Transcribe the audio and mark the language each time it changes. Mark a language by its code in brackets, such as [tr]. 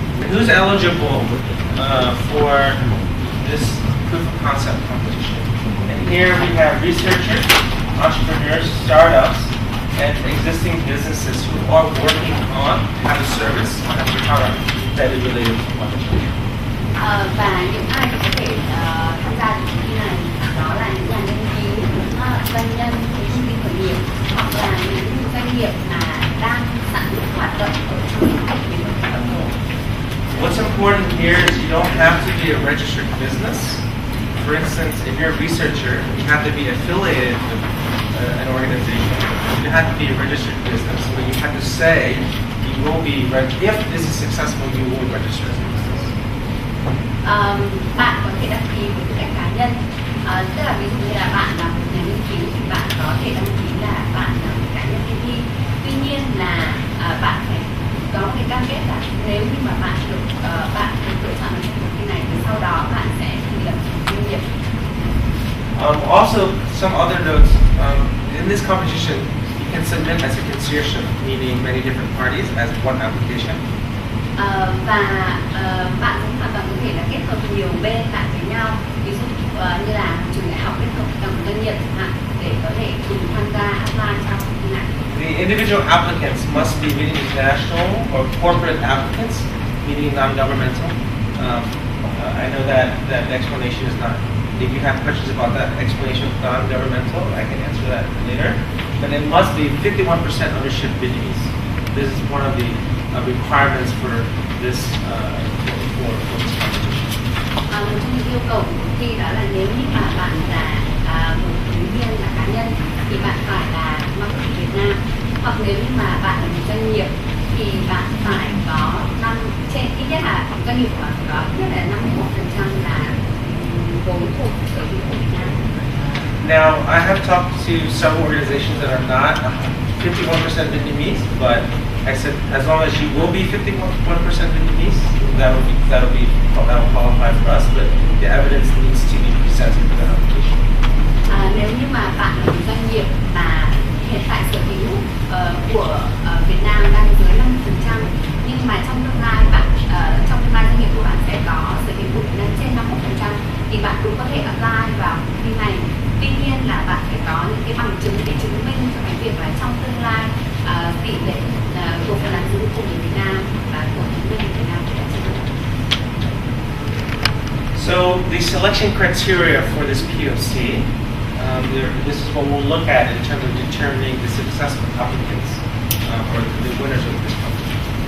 [en] Who's eligible for this proof of concept competition? And here we have researchers, entrepreneurs, startups, and existing businesses who are working on have a service, have a product that is related to climate change. [vi] Và những ai có thể tham gia cuộc thi này đó là những nhà nghiên cứu, doanh nhân, công ty khởi nghiệp hoặc là những doanh nghiệp mà đang sản xuất hoạt động ở trong lĩnh vực biến đổi khí hậu. [en] What's important here is you don't have to be a registered business. For instance, if you're a researcher, you have to be affiliated with an organization. You have to be a registered business, but you have to say you will be, if this is successful, you will register as a business. [vi] Bạn có thể đăng ký với tư cách cá nhân, tức là ví dụ như là bạn là một nhà nghiên cứu thì bạn có thể đăng ký là bạn là một cá nhân kỳ thi. Tuy nhiên là bạn phải có cái cam kết là nếu như mà bạn được lựa chọn trong cuộc thi này thì sau đó bạn sẽ thành lập doanh nghiệp. [en] Also, some other notes, in this competition, you can submit as a consortium, meaning many different parties, as one application. [vi] Và bạn cũng hoàn toàn có thể là kết hợp nhiều bên lại với nhau, ví dụ như là trường đại học kết hợp với một doanh nghiệp để có thể cùng tham gia apply trong cuộc thi này. [en] The individual applicants must be really international or corporate applicants, meaning non-governmental. I know that explanation is not. If you have questions about that explanation of non-governmental, I can answer that later. But it must be 51% ownership Vietnamese. This is one of the requirements for this for this competition. [vi] Một trong những yêu cầu của cuộc thi đó là nếu như mà bạn là một ứng viên là cá nhân thì bạn phải là mang quốc tịch Việt Nam, Hoặc nếu như mà bạn là một doanh nghiệp thì bạn phải có trên ít nhất là doanh nghiệp của bạn phải có ít nhất là 51% là vốn thuộc sở hữu của Việt Nam. [en] Now, I have talked to several organizations that are not 51% Vietnamese, but I said as long as you will be 51% Vietnamese, that will qualify for us. But the evidence needs to be presented to the application. [vi] Nếu như mà bạn là một doanh nghiệp mà hiện tại sở hữu của Việt Nam đang dưới 50%, nhưng mà trong tương lai doanh nghiệp của bạn sẽ có sở hữu của Việt Nam trên 51%, thì bạn cũng có thể apply vào kỳ này. Tuy nhiên là bạn phải có những cái bằng chứng để chứng minh cho cái việc là trong tương lai tỷ lệ cổ phần nắm giữ của người Việt Nam và của những người Việt Nam sẽ tăng. [en] So the selection criteria for this POC, this is what we'll look at in terms of determining the successful applicants or the winners of this competition.